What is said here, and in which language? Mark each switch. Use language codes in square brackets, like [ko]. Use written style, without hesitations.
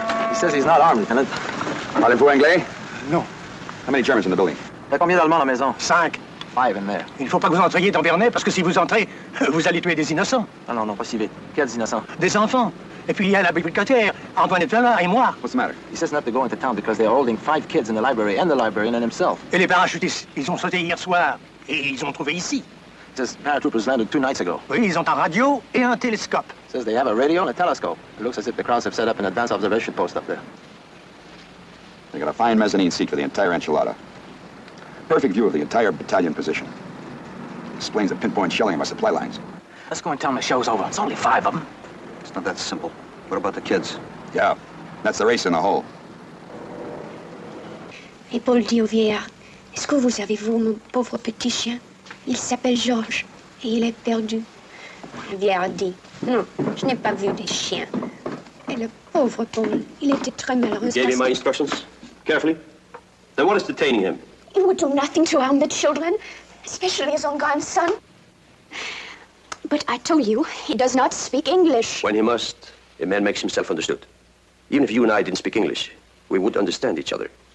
[en] He says he's not armed, Lieutenant. [fr] Parlez-vous anglais? Non. [en] How many Germans in the building? [fr] Il y a combien d'Allemands à la maison? 5. [en] 5 in there. [fr] Il ne faut pas que vous entriez dans Bernay, parce que si vous entrez, vous allez tuer des innocents. Non, non, pas si vite. Quels innocents? Des enfants. Et puis il y a la bibliothécaire, Antoinette Valin et moi. [en] What's the matter? He says not to go into town because they are holding 5 kids in the library and the librarian and himself. [fr] Et les parachutistes, ils ont sauté hier soir. Et ils ont trouvé ici. [en] Says paratroopers landed 2 nights ago. [fr] Oui, ils ont un radio et un télescope. [en] Says they have a radio and a telescope. It looks as if the Krauts have set up an advanced observation post up there. They got a fine mezzanine seat for the entire enchilada. Perfect view of the entire battalion position. Explains the pinpoint shelling of our supply lines. Let's go and tell them the show's over. It's only 5 of them. It's not that simple. What about the kids? Yeah, that's the race in the hole. [fr] Et Paul dit au vieillard, est-ce que vous savez, vous, mon pauvre petit chien, il s'appelle Georges et il est perdu. Le vieillard dit, non, je n'ai pas vu des chiens. Et le pauvre Paul, il était très malheureux. [en] You gave me my instructions carefully? Then what is detaining him? He would do nothing to harm the children, especially his own grandson. But I told you, he does not speak English. When he must, a man makes himself understood. Even if you and I didn't speak English, we would understand each other.